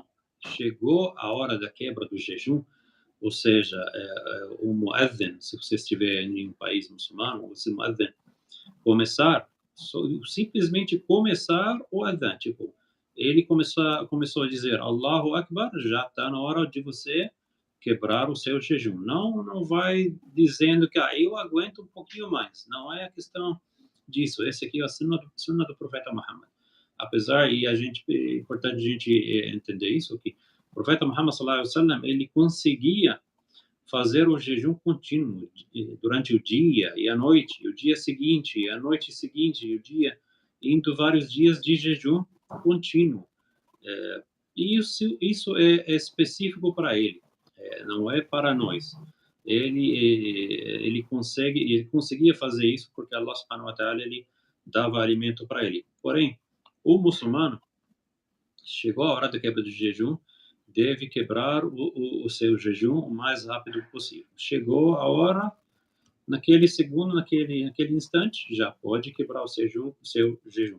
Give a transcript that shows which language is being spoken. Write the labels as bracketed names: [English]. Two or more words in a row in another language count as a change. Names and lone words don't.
[Portuguese] Chegou a hora da quebra do jejum, ou seja, o muadhin, se você estiver em um país muçulmano, o muadhin começar, simplesmente começar o adhan, tipo, ele começou a dizer [Arabic] الله أكبر, [Portuguese] já está na hora de você quebrar o seu jejum. Não vai dizendo que eu aguento um pouquinho mais. Não é a questão disso. Esse aqui é a sunna do profeta Muhammad. Apesar, e é importante a gente entender isso, que o profeta Muhammad [Arabic] صلى الله عليه وسلم, [Portuguese] ele conseguia fazer o jejum contínuo durante o dia e a noite, e o dia seguinte, e a noite seguinte, e o dia, indo vários dias de jejum contínuo. E isso é específico para ele, não é para nós. Ele conseguia fazer isso porque Allah [Arabic] سبحانه وتعالى [Portuguese] ele dava alimento para ele. Porém, o muçulmano chegou a hora da quebra do jejum, deve quebrar o seu jejum o mais rápido possível. Chegou a hora, naquele segundo, naquele instante, já pode quebrar o seu jejum.